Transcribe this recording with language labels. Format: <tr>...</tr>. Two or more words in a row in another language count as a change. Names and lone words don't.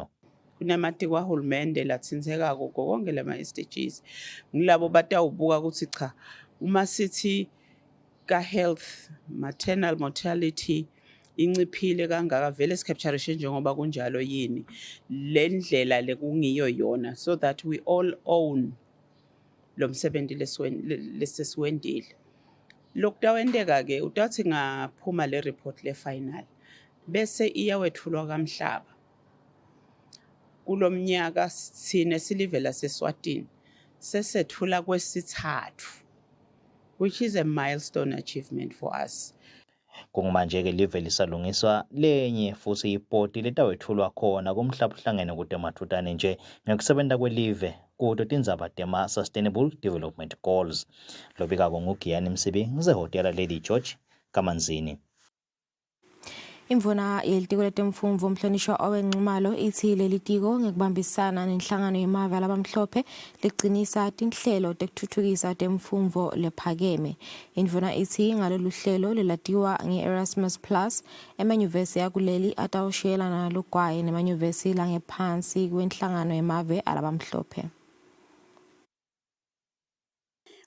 <ss>Kunamatiko ahulumende latsindzekako konke lama-SDGs ngilabo batawubuka ukuthi cha uma sithi ka-</ss> <en>health maternal mortality</en> <ss>inciphile kangaka vele scapturation njengoba kunjalo yini le ndlela lekungiyo yona</ss> <en>so that we all own</en> <ss>lo msebenzi lesesiwendile. Lokutawendeka-ke utawuthi ngaphuma le report le final bese iyawethulwa kamhlaba. Kulo mnyaka sine silive laseswatini sesethula kwesithathu,</ss> <en>which is a milestone achievement for us.</en> <ss>Kungumanje-ke live lisalungiswa lenye futhi ipoti letawethulwa khona kumhlabuhlangene kutemathutane nje ngekusebenta kwelive kuto tindzaba tema-</ss> <en>Sustainable Development Goals.</en> <ss>Lobikako nguGiyani Msibi ngisehhotela Lady George Kamanzini. Imvuna yelitiko letemfundvo umhlonishwa owenxumalo ithi leli tiko ngekubambisana nenhlangano yemave alabamhlophe liqinisa tinhlelo tekutfutfukisa temfundvo lephakeme. Imvuna ithi ngalolu hlelo lelatiwa nge-Erasmus Plus emanyuvesi yakuleli atawushiyelana nalugwayi nemanyuvesi langephansi kwenhlangano yemave alabamhlophe.</ss>